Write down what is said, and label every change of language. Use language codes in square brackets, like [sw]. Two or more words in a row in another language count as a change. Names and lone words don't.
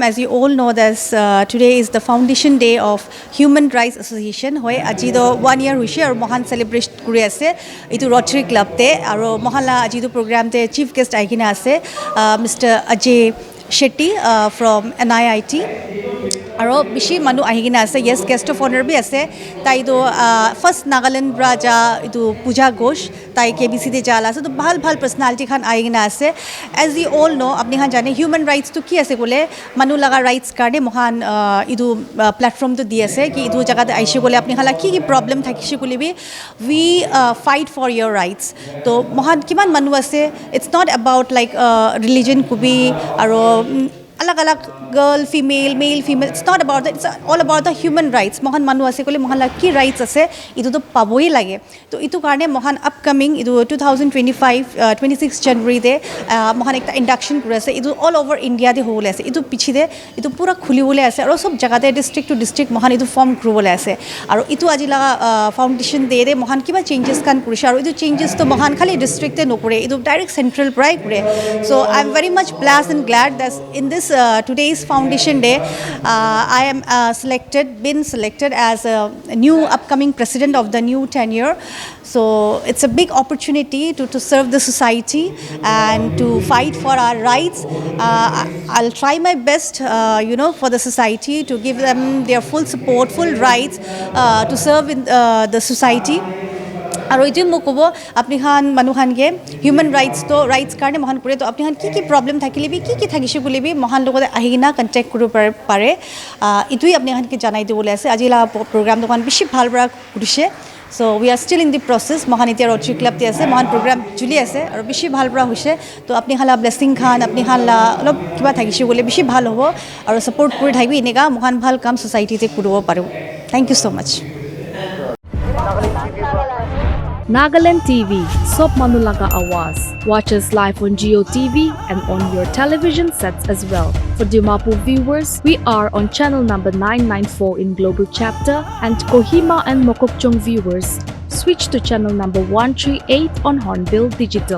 [en] As you all know, today is the Foundation Day of Human Rights Association. [nag] Hoy ajido 1 year hoise aru mohan celebrate kuri ase itu Rotary Club te aru mohala ajido program te [en] chief guest [nag] aikina ase Mr. [en] Ajay Shetty from NIIT. [nag] Aro bishi manu ahigina ase. [en] Yes, guest of honor [nag] bhi ase. Tai do first Nagaland Raja itu Pooja Ghosh tai KBC de jala ase. To bhal personality khan ahigina ase. [en] As you all know, [nag] apni khan jane human rights to ki ase bole manu laga rights karne mohan idu platform to di ase ki idu jaga te aishe bole apni khala ki problem thakishi bole bi [en] we fight for your rights. [nag] To mohan kiman manu ase. [en] It's not about like religion [nag] kubi aro alag [en] girl, female, male, female. It's not about that. It's all about the human rights. [nag] Mohan manu ase kole mohan la ki rights ase. Itu to paboi lage. To itu karne mohan upcoming itu 2025 26 January de mohan ekta induction kore ase. Itu [en] all over India [nag] de hole ase. Itu pichi de itu pura khuli bole ase. Aro sob jaga de [en] district to district [nag] mohan itu form kuru bole ase. Aro itu aji laga foundation de mohan kiba changes kan kurisha. Aro itu changes to mohan khali district te no kore. Itu direct central prai kore. [en] So I'm very much blessed and glad that in this today's Foundation Day, I am been selected as a new upcoming president of the new tenure. So it's a big opportunity to serve the society and to fight for our rights. I'll try my best, for the society to give them their full support, full rights to serve in the society. [nag] আৰু এটো মোক কব আপনি খান মানুহান গে [en] human rights [nag] কাৰণে মহান কৰে তো আপনি খান কি প্ৰবলেম থাকিলে বি কি থাকিছে বুলি বি মহান লগতে আহিনা কন্টাক্ট কৰিব পাৰে ইটোই আপনি খান কি জানাই দিবলৈ আছে আজিলা প্ৰগ্ৰাম দোকান বেছি ভাল পৰা কৰিছে [en] So we are still in the process. [nag] Mohan itia Rotary Club te ase, mohan program juli ase, aru bishi bhal pra hoise. To apni hala blessing khan, apni hala olob kiba thakishi bole bishi bhal hobo, aru support kori thakbi eneka mohan bhal kam society te kuribo paro. [en] Thank you so much. [nag] Nagaland TV, Sop Manulaga Awas. [en] Watch us live on Geo TV and on your television sets as well. For Dimapur viewers, we are on channel number 994 in Global Chapter, and Kohima and Mokokchung viewers, switch to channel number 138 on Hornbill Digital.